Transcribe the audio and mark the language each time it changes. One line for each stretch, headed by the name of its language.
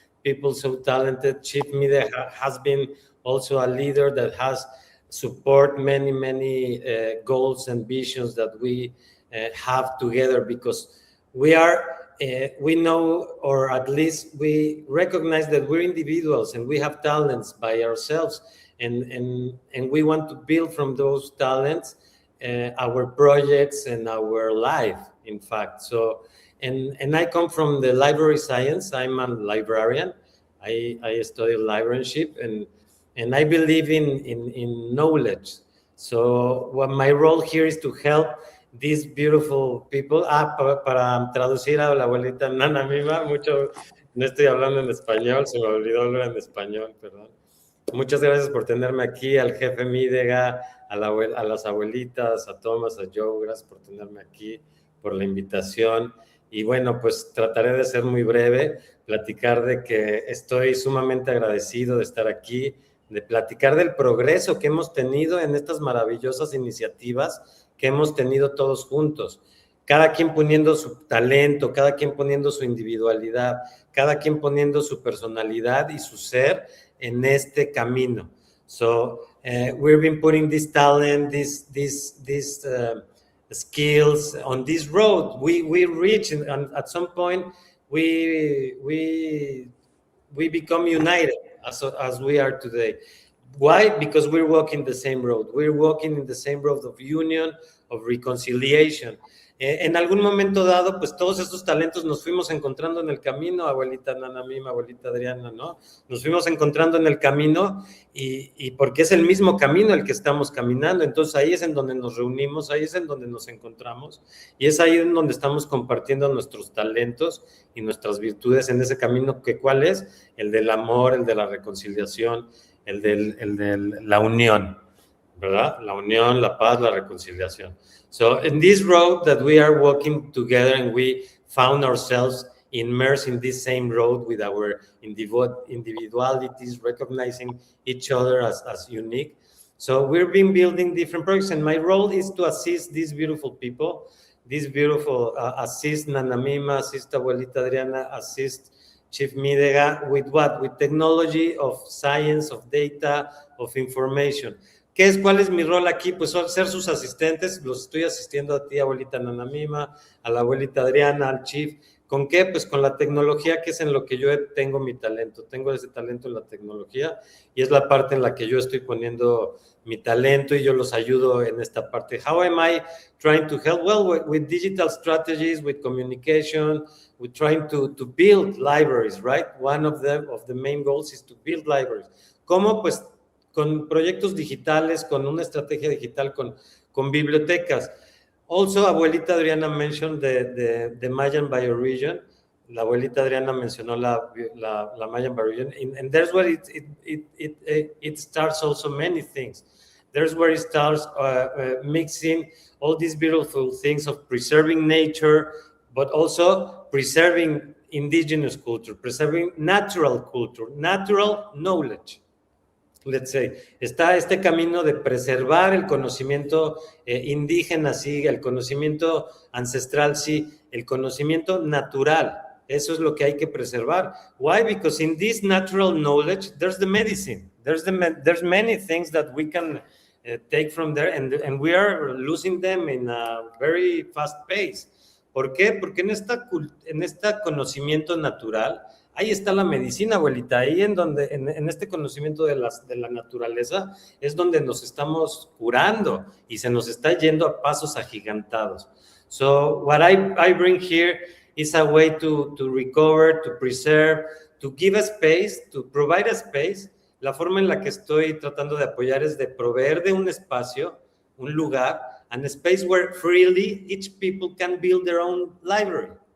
English: people so talented. Chief Midegah has been also a leader that has support many goals and visions that we have together, because we know, or at least we recognize that we're individuals and we have talents by ourselves, and we want to build from those talents our projects and our life, in fact. So, and I come from the library science. I'm a librarian. I study librarianship, and I believe in knowledge. So what my role here is to help these beautiful people.
Spanish: Para traducir a la abuelita Nana Mima, no estoy hablando en español, se me olvidó hablar en español, perdón. Muchas gracias por tenerme aquí, al jefe Midegah, a las abuelitas, a Thomas, a Joe, gracias por tenerme aquí, por la invitación. Y bueno, pues trataré de ser muy breve, platicar de que estoy sumamente agradecido de estar aquí, de platicar del progreso que hemos tenido en estas maravillosas iniciativas que hemos tenido todos juntos. Cada quien poniendo su talento, cada quien poniendo su individualidad, cada quien poniendo su personalidad y su ser en este camino.
English: So we've been putting this talent, these skills on this road. We reach, and at some point we become united as we are today. Why? Because we're walking the same road. We're walking in the same road of union, of reconciliation.
Spanish: En algún momento dado, pues todos estos talentos nos fuimos encontrando en el camino, abuelita Nana Mima, abuelita Adriana, ¿no? Nos fuimos encontrando en el camino y porque es el mismo camino el que estamos caminando. Entonces ahí es en donde nos reunimos, ahí es en donde nos encontramos y es ahí en donde estamos compartiendo nuestros talentos y nuestras virtudes en ese camino, que ¿cuál es? El del amor, el de la reconciliación, el de la unión, ¿verdad? La unión, la paz, la reconciliación.
English: So in this road that we are walking together, and we found ourselves immersed in this same road with our individualities, recognizing each other as unique. So we've been building different projects, and my role is to assist these beautiful people, assist Nana Mima, assist Abuelita Adriana, assist Chief Midegah with what? With technology, of science, of data, of information.
Spanish: ¿Cuál es mi rol aquí? Pues ser sus asistentes. Los estoy asistiendo a ti, abuelita Nana Mima, a la abuelita Adriana, al Chief. ¿Con qué? Pues con la tecnología, que es en lo que yo tengo mi talento. Tengo ese talento en la tecnología y es la parte en la que yo estoy poniendo mi talento y yo los ayudo en esta parte.
English: How am I trying to help? Well, with digital strategies, with communication, we're trying to build libraries, right? One of the main goals is to build libraries.
Spanish: ¿Cómo? Pues con proyectos digitales, con una estrategia digital, con bibliotecas.
English: Also, abuelita Adriana mentioned the Mayan bioregion.
Spanish: La abuelita Adriana mencionó la
English: Mayan bioregion, and there's where it starts also many things. There's where it starts mixing all these beautiful things of preserving nature, but also preserving indigenous culture, preserving natural culture, natural knowledge. Let's say,
Spanish: está este camino de preservar el conocimiento indígena, sí, el conocimiento ancestral, sí, el conocimiento natural. Eso es lo que hay que preservar.
English: Why? Because in this natural knowledge, there's the medicine. There's many things that we can take from there, and we are losing them in a very fast pace.
Spanish: ¿Por qué? Porque en este conocimiento natural, ahí está la medicina, abuelita. Ahí en este conocimiento de la naturaleza es donde nos estamos curando y se nos está yendo a pasos agigantados.
English: So what I bring here is a way to recover, to preserve, to give a space, to provide a space.
Spanish: La forma en la que estoy tratando de apoyar es de proveer de un espacio, un lugar,
English: and a space where freely each people can build their own library.